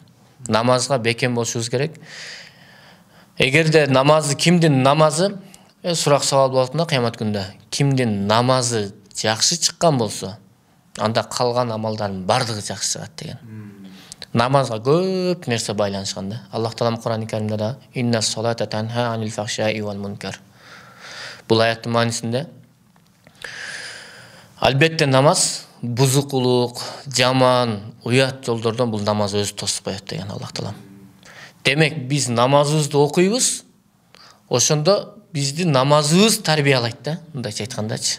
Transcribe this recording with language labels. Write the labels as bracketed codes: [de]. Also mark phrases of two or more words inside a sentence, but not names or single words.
[ky] Намазга бекем болушубуз керек. Эгерде намазы кимдин намазы сурак сабал болот да кыямат күндө. Кимдин намазы жакшы чыккан болсо, анда калган амалдардын бардыгы жакшы чыгат деген. Намазга көп нерсе байланышкан да. Аллах Таала Кур'ан-ы Каримде да [ar] إن الصلاة تنهى عن الفحشاء والمنكر. [ky] Бул аяттын маанисинде албетте намаз бузукулук, жаман, уят жолдордон бул намаз өзү тосуп коет деген Аллах Таала. Демек биз намазыбызды окуйбуз, ошондо бизди намазыбыз тарбиялайт да, мындайча айткандачы.